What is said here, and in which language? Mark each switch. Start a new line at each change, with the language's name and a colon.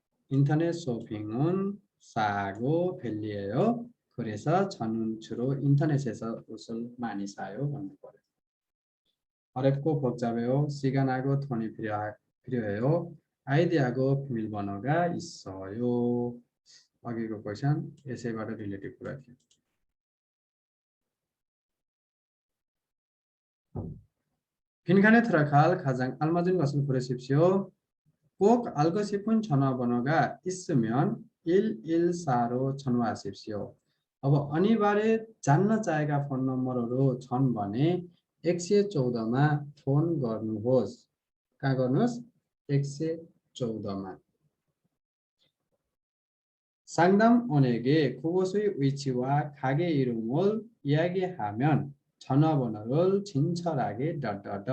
Korean: 인터넷 쇼핑은 싸고 편리해요 그래서 저는 주로 인터넷에서 옷을 많이 사요
Nepali: भन्नु पर्यो हरेकको
Korean: 복잡해요 시간하고 돈이 필요해요 아이디하고 비밀번호가 있어요
Nepali: अघिको क्वेसन यसैबाट रिलेटेड कुरा थियो
Korean: 빈칸에 들어갈 가장 알맞은 것은 고르십시오. 꼭 알고 싶은 전화번호가 있으면 114로 전화하십시오.
Nepali: अब अनिवार्य जान्न चाहेका फोन नम्बरहरू छन् भने 114मा फोन गर्नुहोस् कहाँ गर्नुहोस् 114मा
Korean: 상담원에게 그곳의 위치와 가게 이름을 이야기하면 전화번호를 진철하게
Nepali: डट